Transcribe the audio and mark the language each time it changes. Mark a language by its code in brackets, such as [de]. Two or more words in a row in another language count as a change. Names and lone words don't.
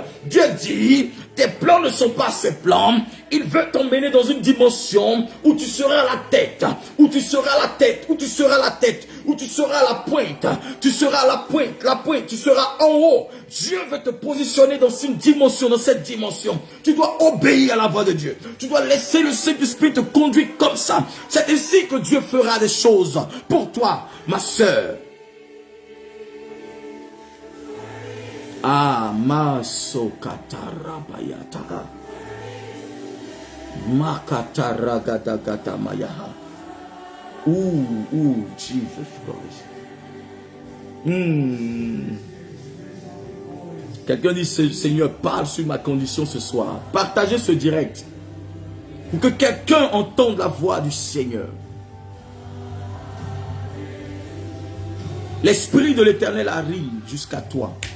[fr] Dieu dit, tes plans ne sont pas ses plans. Il veut t'emmener dans une dimension où tu seras la tête, où tu seras la tête, où tu seras la tête, où tu seras la pointe, tu seras la pointe, tu seras en haut. Dieu veut te positionner dans une dimension, dans cette dimension. Tu dois obéir à la voix de Dieu. Tu dois laisser le Saint-Esprit te conduire comme ça. C'est ainsi que Dieu fera des choses pour toi, ma sœur. Ah, maso katarabayata. Makataragadagatamayaha. Ooh, Jesus Christ. Quelqu'un dit, Seigneur, parle sur ma condition ce soir. Partagez ce direct. Pour que quelqu'un entende la voix du Seigneur. L'Esprit de l'Éternel arrive jusqu'à toi.